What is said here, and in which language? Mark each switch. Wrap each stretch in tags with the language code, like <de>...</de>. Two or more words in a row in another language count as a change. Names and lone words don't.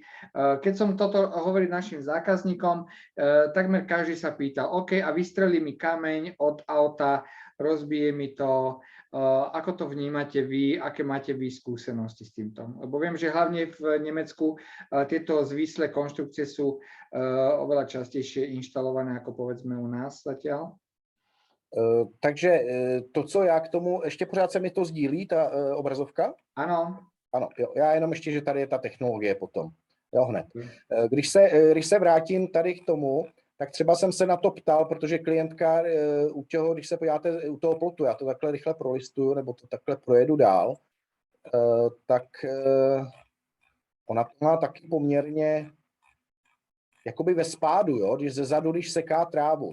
<sk>Keď som toto hovoril našim zákazníkom, takmer každý sa pýtal, OK, a vystrelí mi kameň od auta, rozbije mi to, ako to vnímate vy, aké máte vy skúsenosti s týmto? Lebo viem, že hlavne v Nemecku tieto zvislé konštrukcie sú oveľa častejšie inštalované ako povedzme u nás zatiaľ. Takže to,</sk> <cs>co já k tomu, ještě pořád se mi to sdílí, ta obrazovka? Ano. Ano, jo, já jenom ještě, že tady je ta technologie potom. Jo, hned. Když se vrátím tady k tomu, tak třeba jsem se na to ptal, protože klientka u toho, když se podíváte u toho plotu, já to takhle rychle prolistuju, nebo to takhle projedu dál, tak ona to má taky poměrně jakoby ve spádu, jo, když zezadu, když seká trávu.</cs>